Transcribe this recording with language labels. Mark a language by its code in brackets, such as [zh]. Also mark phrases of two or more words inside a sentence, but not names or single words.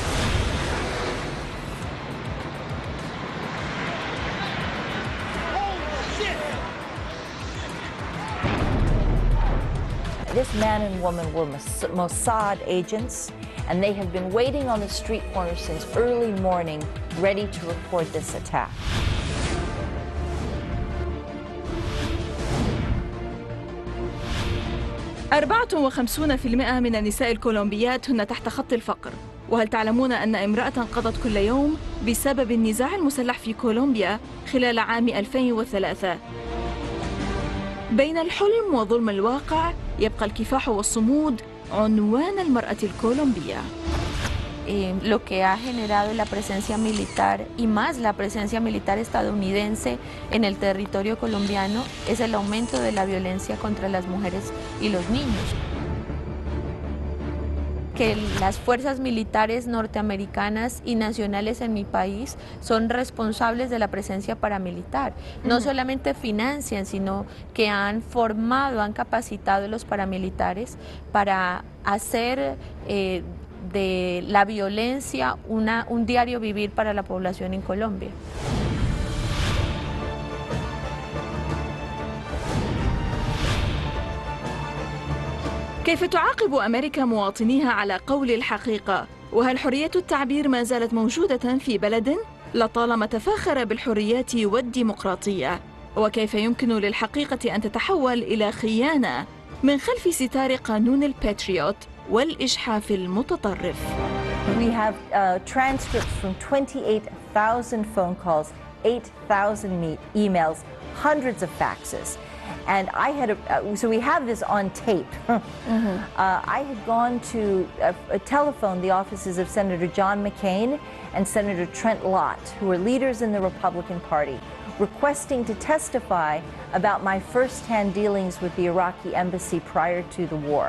[en] This man and woman were Mossad agents, and they have been waiting on the street corner since early morning, ready to record this attack. [ar] أربعة 54% من النساء الكولومبيات هن تحت خط الفقر. وهل تعلمون أن امرأة قضت كل يوم بسبب النزاع المسلح في كولومبيا خلال عام 2003؟ بين الحلم وظلم الواقع يبقى الكفاح والصمود عنوان المرأة الكولومبية. [es] Lo que ha generado la presencia militar y más la presencia militar estadounidense en el territorio colombiano es el aumento de la violencia contra las mujeres y los niños. Que las fuerzas militares norteamericanas y nacionales en mi país son responsables de la presencia paramilitar. No solamente financian, sino que han formado, han capacitado a los paramilitares para hacer de la violencia un diario vivir para la población en Colombia. [ar] كيف تعاقب أمريكا مواطنيها على قول الحقيقة؟ وهل حرية التعبير ما زالت موجودة في بلد لطالما تفاخر بالحريات والديمقراطية؟ وكيف يمكن للحقيقة أن تتحول إلى خيانة من خلف ستار قانون الباتريوت والإجحاف المتطرف؟ [en] We have transcripts from 28,000 phone calls, 8,000 emails, hundreds of faxes. And I had, so we have this on tape. I had gone to telephone the offices of Senator John McCain and Senator Trent Lott, who were leaders in the Republican Party, requesting to testify about my first-hand dealings with the Iraqi embassy prior to the war.